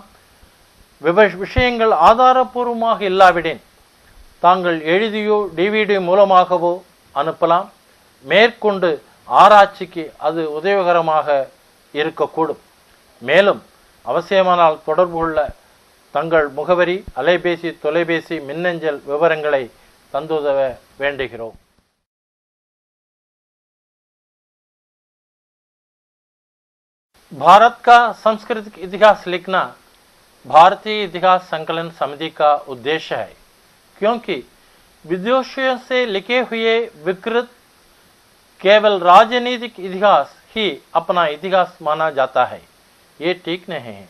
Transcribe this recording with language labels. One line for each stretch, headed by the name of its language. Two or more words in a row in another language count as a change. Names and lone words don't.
Tamil: விஷயங்கள் ஆதாரபூர்வமாக இல்லாவிடின் தாங்கள் எழுதியோ டிவிடி மூலமாகவோ அனுப்பலாம். மேற்கொண்டு ஆராய்ச்சிக்கு அது உதவிகரமாக இருக்கக்கூடும். மேலும் அவசியமானால் தொடர்பு கொள்ள தங்கள் முகவரி, அலைபேசி, தொலைபேசி, மின்னஞ்சல் விவரங்களை தந்துதவ வேண்டுகிறோம்.
Hindi: भारत का सांस्कृतिक इतिहास लिखना भारतीय इतिहास संकलन समिति का उद्देश्य है, क्योंकि विदुषियों से लिखे हुए विकृत केवल राजनीतिक इतिहास ही अपना इतिहास माना जाता है, ये ठीक नहीं है।